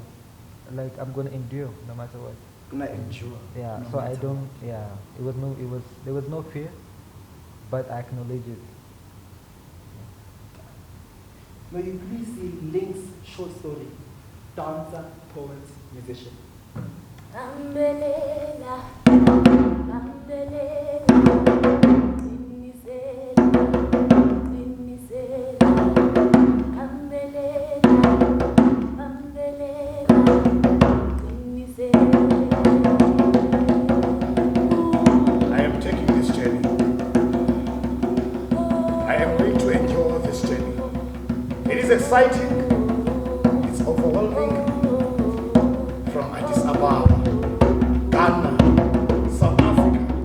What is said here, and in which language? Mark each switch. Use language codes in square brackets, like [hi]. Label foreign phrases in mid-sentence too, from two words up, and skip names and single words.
[en] Like, I'm going to endure no matter what. Gonna endure. Yeah, no so I matter don't, what. yeah, there was no fear, but I acknowledge it. May you please see Link's short story, dancer, poet, musician. [zu] Ambelela, ambelela, zinisela, zinisela, ambelela, ambelela, zinisela. [en] I am taking this journey. I am going to endure this journey. It is exciting. It's overwhelming. From Addis Ababa, Ghana, South Africa.